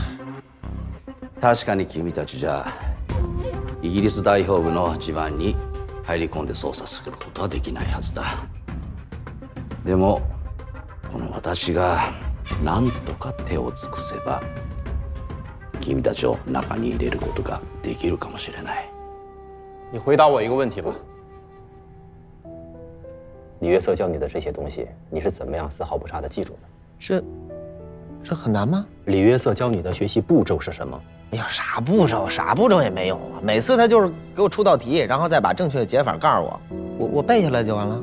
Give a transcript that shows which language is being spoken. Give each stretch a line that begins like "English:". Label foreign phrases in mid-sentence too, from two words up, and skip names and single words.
Japanese: 確かに君たちじゃイギリス大表部の地盤に入り込んで捜査することはできないはずだ。でもこの私が何とか手を尽くせば君たちを中に入れることができるかもしれない。
Chinese: 你回答我一个问题吧。李约瑟教你的这些东西，你是怎么样丝毫不差的记住的？这很难吗？李约瑟教你的学习步骤是什么？哎呀，啥步骤也没有啊！每次他就是给我出道题，然后再把正确的解法告诉我，我背下来就完了。